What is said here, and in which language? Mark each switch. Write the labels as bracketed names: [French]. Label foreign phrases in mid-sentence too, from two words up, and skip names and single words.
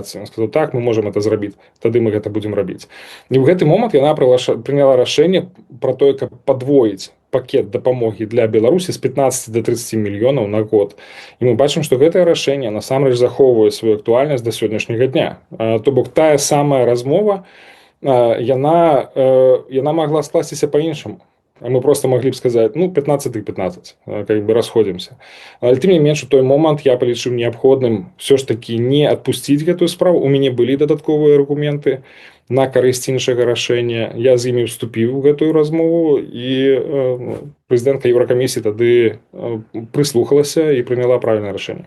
[Belarusian] Ён сказаў: так, мы можам гэта зрабіць, тады мы гэта будзем рабіць. І ў гэты момант яна прыняла рашэнне пра тое, каб падвоіць пакет дапамогі для Беларусі з 15 до 30 мільёнаў на год. І мы бачым, што гэтае рашэнне насамрэч захоўвае сваю актуальнасць да сённяшняга дня. То бок тая самая размова, яна магла скласціся па-іншаму. [Russian] Мы просто могли бы сказать: ну, 15 и 15, как бы расходимся. [Belarusian] Але тым не менш, у той момант я палічыў неабходным [Russian] все ж таки [Belarusian] не адпусціць гэтую справу. У мяне былі дадатковыя аргументы на карысць іншага рашэння. Я з імі ўступіў у гэтую размову, і прэзідэнтка Еўракамісіі тады прыслухалася і прыняла правільнае рашэнне.